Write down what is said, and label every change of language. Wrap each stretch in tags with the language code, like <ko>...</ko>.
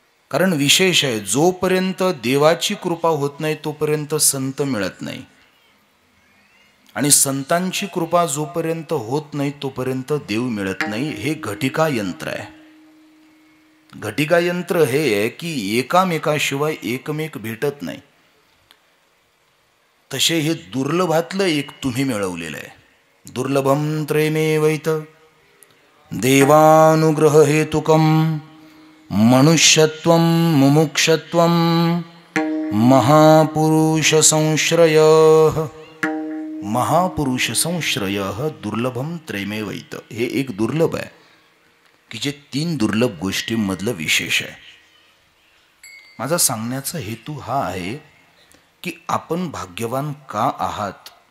<mr>कारण विशेष आहे, जोपर्यंत देवाची कृपा होत नाही तोपर्यंत संत मिळत नाही, आणि संतांची कृपा जोपर्यंत होत नाही तोपर्यंत देव मिळत नाही. हे घटिका यंत्र आहे. घटिका यंत्र हे आहे की एकामेकाशिवाय एकमेक भेटत नाही. तसे हे दुर्लभातलं एक तुम्ही मिळवलेलं आहे.</mr> <sa>दुर्लभम त्रयमेवैत देवानुग्रह हेतुकम मनुष्यत्वम मुमुक्षत्वम महापुरुष संश्रय. महापुरुष संश्रय दुर्लभम त्रयमेवैत.</sa> <mr>हे एक दुर्लभ आहे की जे 3 दुर्लभ गोष्टींमधलं विशेष आहे. माझा सांगण्याचा हेतू हा आहे की आपण भाग्यवान का आहात.</mr>